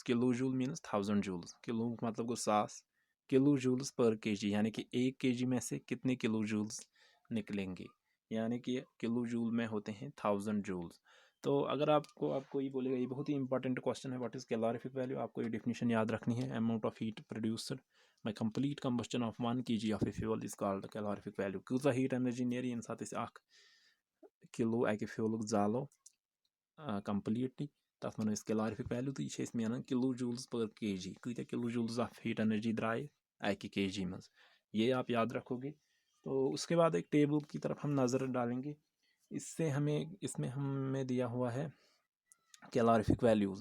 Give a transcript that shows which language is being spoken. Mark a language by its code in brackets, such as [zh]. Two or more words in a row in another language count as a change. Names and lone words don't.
[en] kilo joule means 1000 joules, [hi] किलो मतलब को 1000, [en] kilo joules per kg, [hi] यानी कि 1 kg में से कितने [en] kilo joules [hi] निकलेंगे। यानी कि [en] kilo joule [hi] में होते हैं [en] 1000 joules. [hi] तो अगर आपको ये बोलेगा, ये बहुत ही [en] important question [hi] है, [en] what is calorific value, [hi] आपको ये डेफिनेशन याद रखनी है। [en] amount of heat produced by complete combustion of 1 kg of a fuel is called calorific value. [ks] कूजा [en] heat energy [ks] नेर यम साथ अख किलो अकि फ्यूल जालो कंप्लीटली, तथ वनो [en] calorific value, [ks] तो ये मेन [en] kilo joules per kg, [ks] कत [en] kilo joules of heat energy [ks] द्राए अकि के जी मज, [hi] ये आप याद रखोगे। तो उसके बाद एक टेबल की तरफ हम नज़र डालेंगे। इसमें हमें दिया हुआ है [en] calorific values.